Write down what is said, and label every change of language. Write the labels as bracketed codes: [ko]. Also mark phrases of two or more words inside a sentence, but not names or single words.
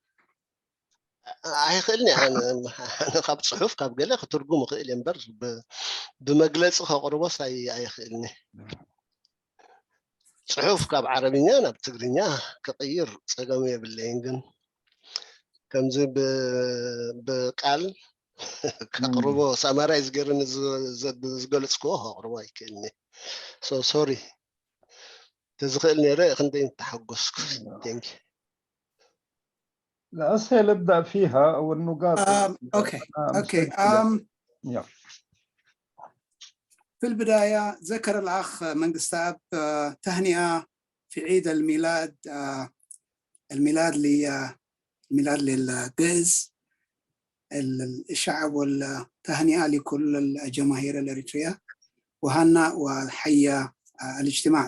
[ti] ኣይኽእልኒ ኣነ ካብ ፅሑፍ ካብ ገለ ክትርጉም ክእል እየ እምበር ብመግለፂ ከቕርቦስ ኣይኽእልኒ ፅሑፍ ካብ ዓረብኛ ናብ ትግርኛ ክቕይር ፀገም የብለይን ግን ከምዚ ብቃል ከቕርቦ ሳማራይዝ ገይረኒ ዝገልፅክዎ ከቕርቦ ኣይክእልኒ ሶሪ ተዝኽእል ነይረ ክንደይ ተሓጎስኩ ቴንክ [ar] لا أسهل ابدأ فيها والنقاط اوكي في البداية ذكر الأخ منقستاب تهنئة في عيد الميلاد، الميلاد للجيز الشعب، والتهنئة لكل الجماهير الأريترية، وهنا وحيا الاجتماع.